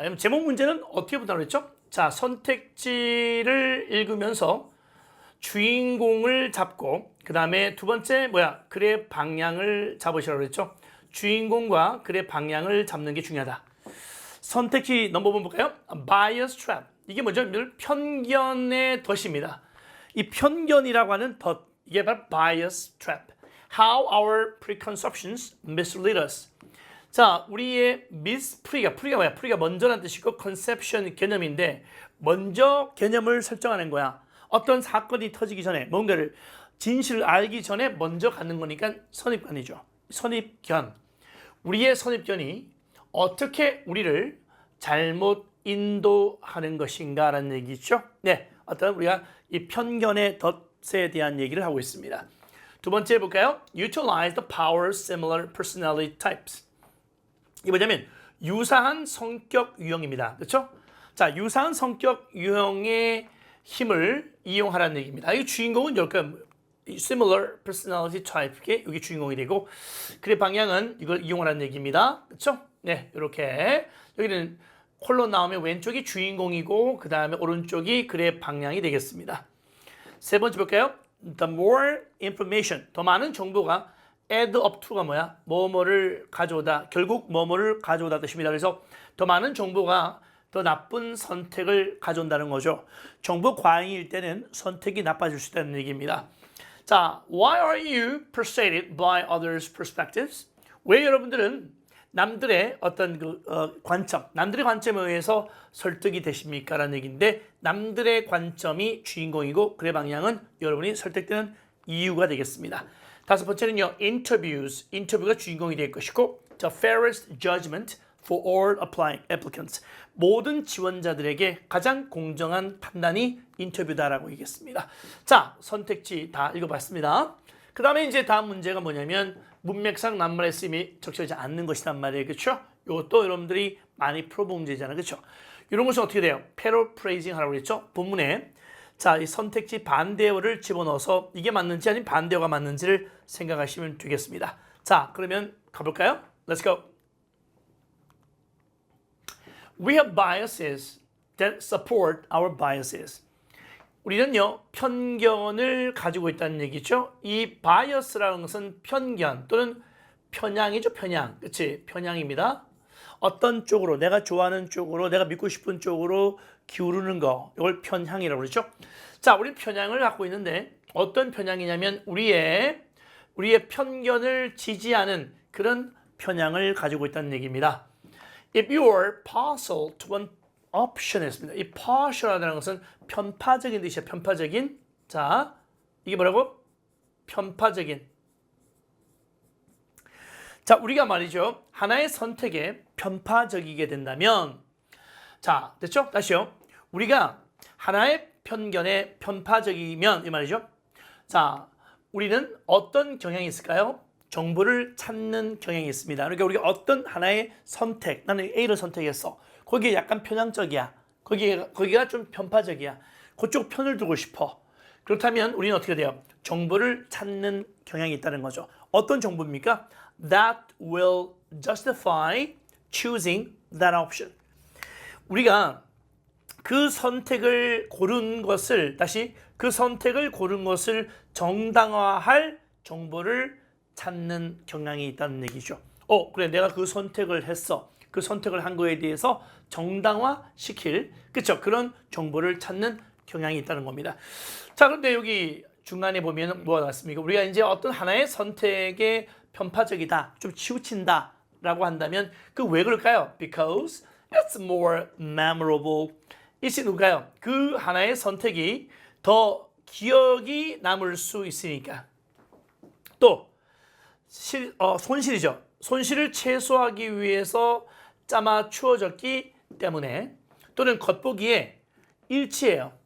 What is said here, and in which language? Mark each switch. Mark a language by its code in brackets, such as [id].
[ko] 여러분 제목 문제는 어떻게 보다고 했죠? 자, 선택지를 읽으면서 주인공을 잡고 그 다음에 두 번째 글의 방향을 잡으시라고 그랬죠. 주인공과 글의 방향을 잡는 게 중요하다. 선택지 넘버원 볼까요? [en] Bias trap. [ko] 이게 뭐죠? 편견의 덫입니다. 이 편견이라고 하는 덫, 이게 바로 bias trap. [en] How our preconceptions mislead us. [ko] 자, 우리의 프리가 뭐야? 프리가 먼저란 뜻이고 conception 개념인데 먼저 개념을 설정하는 거야. 어떤 사건이 터지기 전에 뭔가를 진실을 알기 전에 먼저 갖는 거니까 선입견이죠. 선입견. 우리의 선입견이 어떻게 우리를 잘못 인도하는 것인가라는 얘기죠. 네, 어떤 우리가 이 편견의 덫에 대한 얘기를 하고 있습니다. 두 번째 볼까요? [en] Utilize the power similar personality types. [ko] 이게 뭐냐면 유사한 성격 유형입니다. 그렇죠? 자, 유사한 성격 유형의 힘을 이용하라는 얘기입니다. 이 주인공은 이렇게 similar personality type의 여기 주인공이 되고 글의 방향은 이걸 이용하라는 얘기입니다. 그렇죠? 네, 이렇게 여기는 콜론 나오면 왼쪽이 주인공이고 그 다음에 오른쪽이 글의 방향이 되겠습니다. 세 번째 볼까요? [en] The more information, [ko] 더 많은 정보가 [en] add up to가 [ko] 뭐야? 뭐뭐를 가져오다, 결국 뭐뭐를 가져오다 뜻입니다. 그래서 더 많은 정보가 더 나쁜 선택을 가져온다는 거죠. 정보 과잉일 때는 선택이 나빠질 수 있다는 얘기입니다. [en] 자, why are you persuaded by others' perspectives? [ko] 왜 여러분들은 남들의 어떤 관점, 남들의 관점에 의해서 설득이 되십니까? 라는 얘기인데 남들의 관점이 주인공이고 글의 방향은 여러분이 설득되는 이유가 되겠습니다. 다섯 번째는요, interviews, 인터뷰가 주인공이 될 것이고 [en] the fairest judgment for all applicants, [ko] 모든 지원자들에게 가장 공정한 판단이 인터뷰다라고 얘기했습니다. 자, 선택지 다 읽어봤습니다. 그 다음에 이제 다음 문제가 뭐냐면 문맥상 낱말의 쓰임이 적절하지 않는 것이란 말이에요. 그렇죠? 이것도 여러분들이 많이 풀어본 문제잖아요. 그렇죠? 이런 것은 어떻게 돼요? 패러프레이징 하라고 그랬죠? 본문에 자, 이 선택지 반대어를 집어넣어서 이게 맞는지 아니면 반대어가 맞는지를 생각하시면 되겠습니다. 자, 그러면 가볼까요? [en] Let's go. We have biases that support our biases. [ko] 우리는요, 편견을 가지고 있다는 얘기죠. 이 bias라는 것은 편견 또는 편향이죠, 편향. 그치? 편향입니다. 어떤 쪽으로, 내가 좋아하는 쪽으로, 내가 믿고 싶은 쪽으로 기울는 거, 이걸 편향이라고 그러죠. 자, 우리는 편향을 갖고 있는데 어떤 편향이냐면 우리의 편견을 지지하는 그런 편향을 가지고 있다는 얘기입니다. [en] If you are partial to one option [ko] 했습니다. 이 partial이라는 것은 편파적인 뜻이에요. 편파적인. 자, 이게 뭐라고? 편파적인. 자, 우리가 말이죠. 하나의 선택에 편파적이게 된다면, 자, 됐죠? 다시요. 우리가 하나의 편견에 편파적이면, 이 말이죠. 자, 우리는 어떤 경향이 있을까요? 정보를 찾는 경향이 있습니다. 그러니까 우리가 어떤 하나의 선택, 나는 A를 선택했어. 거기에 약간 편향적이야. 거기가 좀 편파적이야. 그쪽 편을 두고 싶어. 그렇다면 우리는 어떻게 돼요? 정보를 찾는 경향이 있다는 거죠. 어떤 정보입니까? [en] That will justify choosing that option. [ko] 우리가 그 선택을 고른 것을, 다시 그 선택을 고른 것을 정당화할 정보를 찾는 경향이 있다는 얘기죠. 그래, 내가 그 선택을 했어. 그 선택을 한 거에 대해서 정당화시킬, 그렇죠? 그런 정보를 찾는 경향이 있다는 겁니다. 자, 그런데 여기 중간에 보면 뭐가 나왔습니까? 우리가 이제 어떤 하나의 선택에 편파적이다, 좀 치우친다라고 한다면 그 왜 그럴까요? [en] Because it's more memorable. [ko] 이것이 누가요? 그 하나의 선택이 더 기억이 남을 수 있으니까. 또 손실이죠. 손실을 최소화하기 위해서 짜맞추어졌기 때문에, 또는 겉보기에 일치해요.